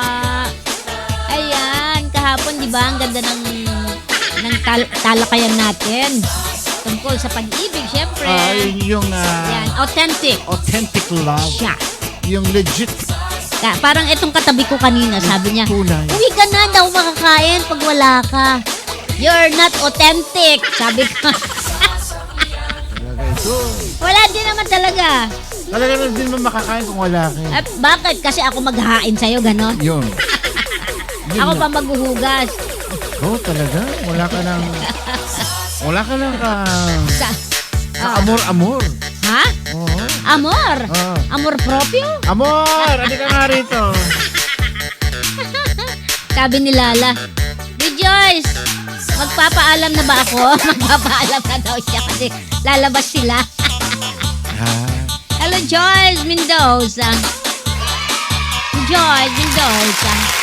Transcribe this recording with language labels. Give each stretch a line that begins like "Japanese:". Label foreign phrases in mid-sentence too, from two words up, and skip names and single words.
Filipino: Ayan, kahapon, di ba, ang ganda ng talakayan natin. Tungkol sa pag-ibig, syempre. Yung Ayan, authentic. Authentic love. Siya. Yung legit. Parang itong katabi ko kanina, sabi niya, tunay. uwi ka na, daw makakain pag wala ka.
English: You're not authentic,
Filipino: sabi ko. Wala din naman talaga. Talaga na din mo makakain kung wala ka. At bakit? Kasi ako maghahain sa'yo, ganon. Yun. Ako pa maghuhugas. Talaga? Wala ka nang amor. Ha? Oo. Amor? Amor propio? Amor! Ano ka nga rito? Sabi ni Lala, Rejoice! Magpapaalam na ba ako? Magpapaalam na daw siya kasi lalabas sila. Hello, Joyce Mendoza. Joyce Mendoza.